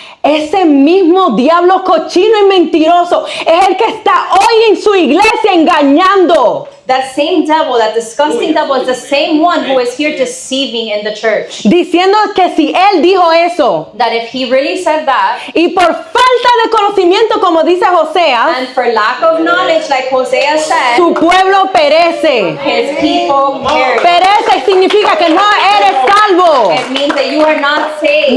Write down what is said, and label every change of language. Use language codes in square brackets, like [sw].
[es] Ese mismo diablo cochino y mentiroso es el que está hoy en su iglesia engañando, [en] That same devil, that disgusting devil, is the same one who is here deceiving in the church. [es] diciendo que si él dijo eso [en] That if he really said that, [es] y por falta de conocimiento, como dice Joseas, [en] and for lack of knowledge, like Hosea said, [es] su pueblo perece. [en] his people perish. [es] Perece significa que no eres salvo. [en] It means that you are not saved.